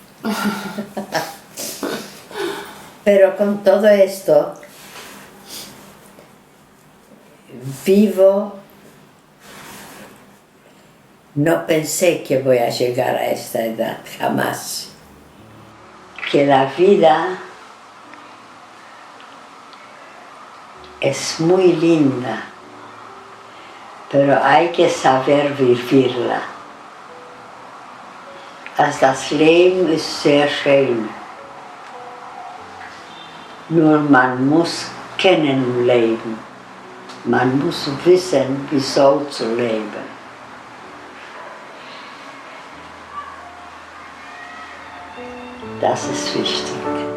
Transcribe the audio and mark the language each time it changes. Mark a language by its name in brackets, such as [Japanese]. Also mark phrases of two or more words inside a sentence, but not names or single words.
[Spanish] Pero con todo esto, vivo, no pensé que voy a llegar a esta edad, jamás. Que la vida es muy linda, pero hay que saber vivirla. [German] Das Leben ist sehr schön. Nur man muss kennenlernen. Man muss wissen, wieso zu leben. Das ist wichtig.